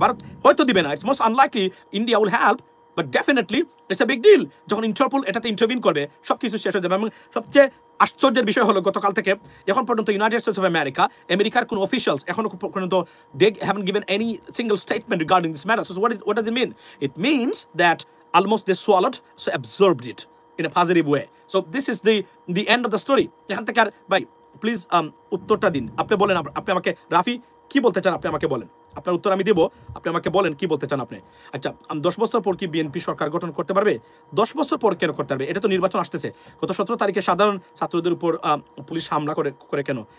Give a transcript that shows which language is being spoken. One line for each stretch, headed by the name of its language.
Bangla: ভারত হয়তো দিবে না,
English: It's most unlikely, India will help, but definitely it's a big deal.
Bangla: যখন ইন্টারপোল এটাতে ইন্টারভিউ করবে সবকিছু শেষ হয়ে যাবে। এবং সবচেয়ে আশ্চর্যের বিষয় হলো গতকাল থেকে এখন পর্যন্ত ইউনাইটেড স্টেটস অফ আমেরিকার কোন অফিশিয়ালস এখনো পর্যন্ত
English: They haven't given any single statement regarding this matter. So what does it mean? It means that almost they swallowed, so absorbed it in a positive way. So this is the end of the story.
Bangla: এখান থেকে আর ভাই please উত্তরটা দিন। আপনি বলেন, আপনি আমাকে রাফি কি বলতে চান, আপনি আমাকে বলেন, আপনার উত্তর আমি দেব, আপনি আমাকে বলেন কি বলতে চান আপনি। আচ্ছা, 10 বছর পর কি বিএনপি সরকার গঠন করতে পারবে? 10 বছর পর কেন করতে পারবে? এটা তো নির্বাচন আসতেছে। গত 17 তারিখে সাধারণ ছাত্রদের উপর পুলিশ হামলা করে কেন?